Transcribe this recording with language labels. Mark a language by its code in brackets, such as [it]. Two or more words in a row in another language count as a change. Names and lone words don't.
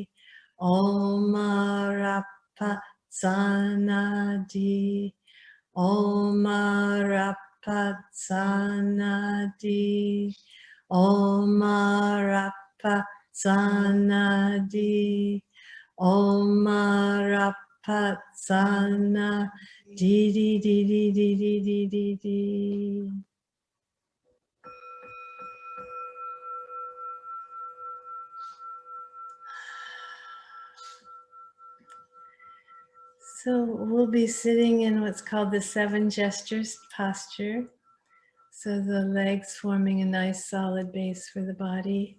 [sa] Om Arapatsanadi. Om Arapatsanadi. Om Rapa Sanadi. Om Rapa Sana. Di di di di di di di di di. [en] So we'll be sitting in what's called the 7 gestures posture. So the legs forming a nice solid base for the body.